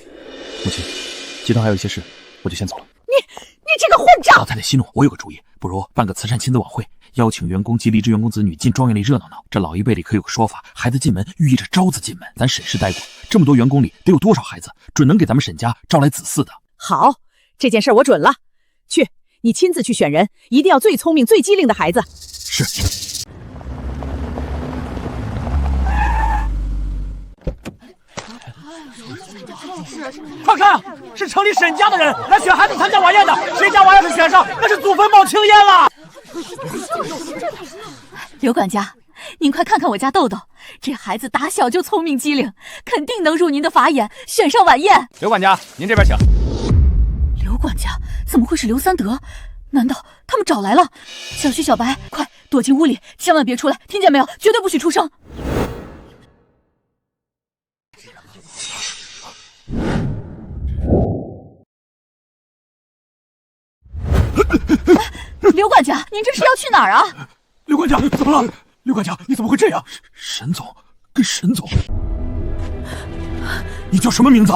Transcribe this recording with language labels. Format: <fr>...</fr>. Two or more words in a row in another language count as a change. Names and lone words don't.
<zh>母親，集團還有一些事，我就先走了。你這個混賬！老太太息怒，我有個主意，不如辦個慈善親子晚會，邀請員工及離職員工子女進莊園裡熱鬧鬧。這老一輩裡可有個說法，孩子進門寓意着招子進門。咱沈氏待過，這麼多員工裡得有多少孩子，準能給咱們沈家招來子嗣的。好，這件事我准了。去，你親自去選人，一定要最聰明、最機靈的孩子。是。快看，是城裡沈家的人來選孩子參加晚宴的，誰家娃要是選上，那是祖墳冒青煙了。劉管家，您快看看我家豆豆，這孩子打小就聰明機靈，肯定能入您的法眼，選上晚宴。劉管家，您這邊請。劉管家，怎麼會是劉三德？難道他們找來了？小旭、小白，快躲進屋裡，千萬別出來，聽見沒有？絕對不許出聲。刘管家，您这是要去哪儿啊？刘管家，怎么了？刘管家，你怎么会这樣？沈總跟沈总，你叫什麼名字？</zh>